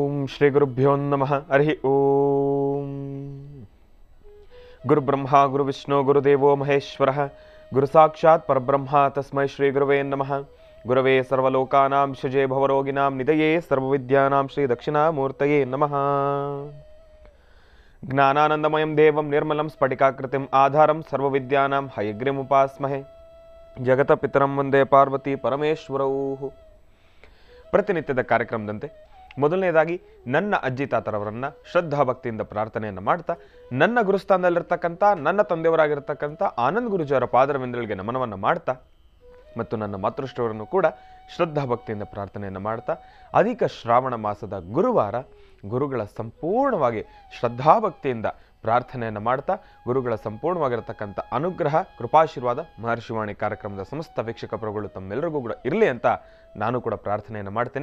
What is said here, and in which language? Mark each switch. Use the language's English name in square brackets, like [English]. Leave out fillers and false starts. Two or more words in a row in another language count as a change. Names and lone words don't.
[Sanskrit] ಶ್ರೀ ಗುರುಭ್ಯೋ ನಮಃ. ಹರಿ ಓಂ. ಗುರುಬ್ರಹ್ಮ ಗುರುವಿಷ್ಣು ಗುರುದೇವೋ ಮಹೇಶ್ವರಃ. ಗುರು ಸಾಕ್ಷಾತ್ ಪರಬ್ರಹ್ಮ ತಸ್ಮೈ ಶ್ರೀ ಗುರುವೇ ನಮಃ. ಗುರವೇ ಸರ್ವಲೋಕಾನಾಂ ಶುಜೇ ಭವರೋಗಿನಾಂ ನಿಧಯೇ ಸರ್ವವಿದ್ಯಾನಾಂ ಶ್ರೀ ದಕ್ಷಿಣಾಮೂರ್ತಯೇ ನಮಃ. ಜ್ಞಾನಾನಂದಮಯಂ ದೇವಂ ನಿರ್ಮಲಂ ಸ್ಫಟಿಕಾಕೃತಿಂ ಆಧಾರಂ ಸರ್ವವಿದ್ಯಾನಾಂ ಹಯಗ್ರೀಮುಪಾಸ್ಮಹೇ. ಜಗತ ಪಿತರಂ ವಂದೇ ಪಾರ್ವತಿ ಪರಮೇಶ್ವರೌ. [Kannada] ಪ್ರತಿನಿತ್ಯದ ಕಾರ್ಯಕ್ರಮದಂತೆ ಮೊದಲನೇದಾಗಿ ನನ್ನ ಅಜ್ಜಿ ತಾತರವರನ್ನ ಶ್ರದ್ಧಾ ಭಕ್ತಿಯಿಂದ ಪ್ರಾರ್ಥನೆಯನ್ನು ಮಾಡ್ತಾ, ನನ್ನ ಗುರುಸ್ಥಾನದಲ್ಲಿರ್ತಕ್ಕಂಥ ನನ್ನ ತಂದೆಯವರಾಗಿರ್ತಕ್ಕಂಥ ಆನಂದ್ ಗುರುಜಿಯವರ ಪಾದರವಿಂದಗಳಿಗೆ ನಮನವನ್ನು ಮಾಡ್ತಾ, ಮತ್ತು ನನ್ನ ಮಾತೃಶ್ರವರನ್ನು ಕೂಡ ಶ್ರದ್ಧಾ ಭಕ್ತಿಯಿಂದ ಪ್ರಾರ್ಥನೆಯನ್ನು ಮಾಡ್ತಾ, ಅಧಿಕ ಶ್ರಾವಣ ಮಾಸದ ಗುರುವಾರ ಗುರುಗಳ ಸಂಪೂರ್ಣವಾಗಿ ಶ್ರದ್ಧಾಭಕ್ತಿಯಿಂದ ಪ್ರಾರ್ಥನೆಯನ್ನು ಮಾಡ್ತಾ, ಗುರುಗಳ ಸಂಪೂರ್ಣವಾಗಿರತಕ್ಕಂಥ ಅನುಗ್ರಹ ಕೃಪಾಶೀರ್ವಾದ ಮಹರ್ಷಿವಾಣಿ ಕಾರ್ಯಕ್ರಮದ ಸಮಸ್ತ ವೀಕ್ಷಕ ಪ್ರಭುಗಳು ತಮ್ಮೆಲ್ಲರಿಗೂ ಕೂಡ ಇರಲಿ ಅಂತ ನಾನು ಕೂಡ ಪ್ರಾರ್ಥನೆಯನ್ನು ಮಾಡ್ತೇನೆ.